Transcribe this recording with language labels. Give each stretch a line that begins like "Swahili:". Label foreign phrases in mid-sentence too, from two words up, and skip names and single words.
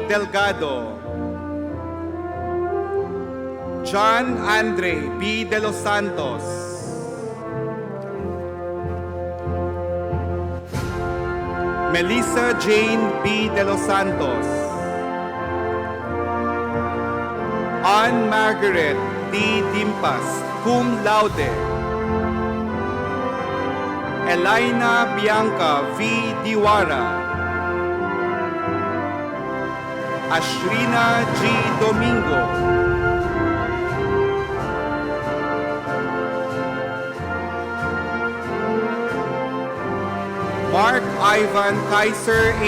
English: Delgado, John Andre B. De Los Santos, Melissa Jane B. De Los Santos, Ann Margaret D. Dimpas,
Latin: cum laude,
English: Elena Bianca V. Diwara, Ashrina G. Domingo, Mark Ivan Kaiser A.